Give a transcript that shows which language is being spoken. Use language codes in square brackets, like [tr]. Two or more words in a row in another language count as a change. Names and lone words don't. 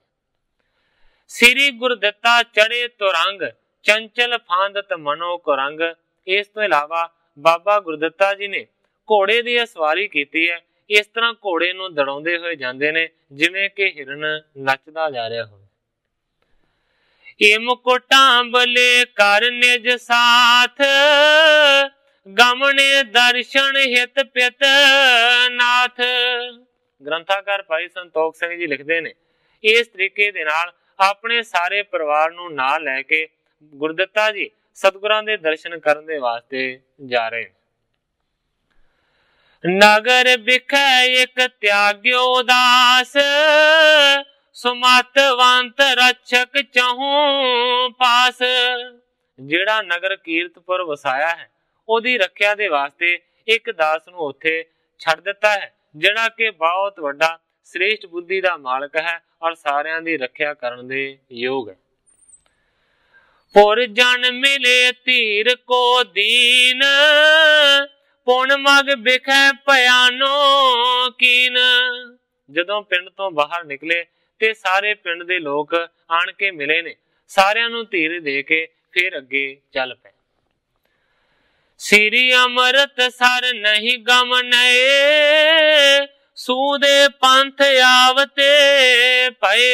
[bra] श्री गुरदित्ता चढ़े तुरंग चंचल फांदत मनो कुरंग। [pa] ਇਸ ਤੋਂ ਇਲਾਵਾ ਬਾਬਾ ਗੁਰਦਿੱਤਾ ਜੀ ਨੇ ਘੋੜੇ ਦੀ ਸਵਾਰੀ ਕੀਤੀ ਹੈ। ਇਸ ਤਰ੍ਹਾਂ ਘੋੜੇ ਨੂੰ ਦੜਾਉਂਦੇ ਹੋਏ ਜਾਂਦੇ ਨੇ ਜਿਵੇਂ ਕਿ ਹਿਰਨ ਨੱਚਦਾ ਜਾ ਰਿਹਾ ਹੋ। [bra] मुकुटांबले कर निज साथ गमने दर्शन हित पित नाथ। [pa] ਗ੍ਰੰਥਕਾਰ ਭਾਈ ਸੰਤੋਖ ਸਿੰਘ ਜੀ ਲਿਖਦੇ ਨੇ ਇਸ ਤਰੀਕੇ ਦੇ ਨਾਲ ਆਪਣੇ ਸਾਰੇ ਪਰਿਵਾਰ ਨੂੰ ਨਾਲ ਲੈ ਕੇ ਗੁਰਦਿੱਤਾ ਜੀ ਸਤਿਗੁਰਾਂ ਦੇ ਦਰਸ਼ਨ ਕਰਨ ਦੇ ਵਾਸਤੇ ਜਾ ਰਹੇ ਹੈਂ। [bra] नगर बिखै एक त्याग्यो दास सुमतवंत रक्षक चहूं पास। [pa] ਜਿਹੜਾ ਨਗਰ ਕੀਰਤਪੁਰ ਵਸਾਇਆ ਹੈ ਓਦੀ ਰੱਖਿਆ ਦੇ ਵਾਸਤੇ ਇੱਕ ਦਾਸ ਨੂੰ ਉੱਥੇ ਛੱਡ ਦਿੱਤਾ ਹੈ ਜਿਹੜਾ ਕਿ ਬਹੁਤ ਵੱਡਾ ਸ੍ਰੇਸ਼ਟ ਬੁੱਧੀ ਦਾ ਮਾਲਕ ਹੈ ਔਰ ਸਾਰਿਆਂ ਦੀ ਰੱਖਿਆ ਕਰਨ ਦੇ ਯੋਗ ਹੈ। [bra] पुर जन मिले धीर को दीन पुन मग बिखै भयानो कीन। [pa] ਜਦੋਂ ਪਿੰਡ ਤੋਂ ਬਾਹਰ ਨਿਕਲੇ ਤੇ ਸਾਰੇ ਪਿੰਡ ਦੇ ਲੋਕ ਆਣ ਕੇ ਮਿਲੇ ਨੇ। ਸਾਰਿਆਂ ਨੂੰ ਧੀਰ ਦੇ ਕੇ ਫਿਰ ਅੱਗੇ ਚੱਲ ਪਏ। [bra] श्री अमृत सर नहीं गमने सूदे पंथ आवते पए।